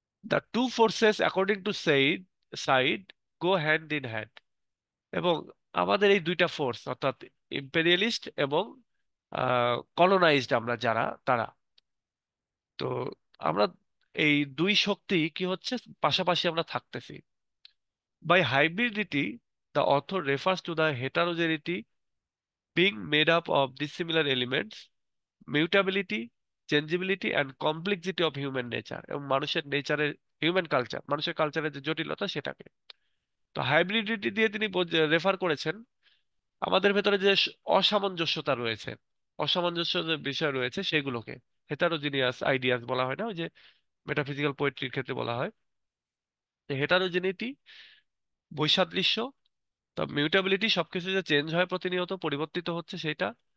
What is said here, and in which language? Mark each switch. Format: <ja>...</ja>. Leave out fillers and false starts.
<en>The two forces according to side go hand in hand.</en> <bn>এবং আমাদের এই দুইটা ফোর্স, অর্থাৎ ইম্পেরিয়ালিস্ট এবং কলোনাইজড আমরা যারা, তারা, তো আমরা এই দুই শক্তি কি হচ্ছে, পাশাপাশি আমরা থাকতেছি।</bn> <en>by hybridity the author refers to the heterogeneity being made up of dissimilar elements, mutability, changeability and complexity of human nature,</en> <bn>এবং মানুষের নেচারের, হিউম্যান কালচার, মানুষের কালচারের যে জটিলতা সেটাকে। তো হাইব্রিডিটি দিয়ে তিনি রেফার করেছেন আমাদের ভেতরে যে অসামঞ্জস্যতা রয়েছে, অসামঞ্জস্য যে বিষয় রয়েছে সেগুলোকে। হেটারোজিনিয়াস আইডিয়াস বলা হয় না, ওই যে মেটাফিজিক্যাল পোয়েট্রির ক্ষেত্রে বলা হয় হেটারোজেনিটি, বৈসাদৃশ্য, তো মিউটেবিলিটি, সবকিছু যে চেঞ্জ হয় প্রতিনিয়ত, পরিবর্তিত হচ্ছে সেটা।</bn>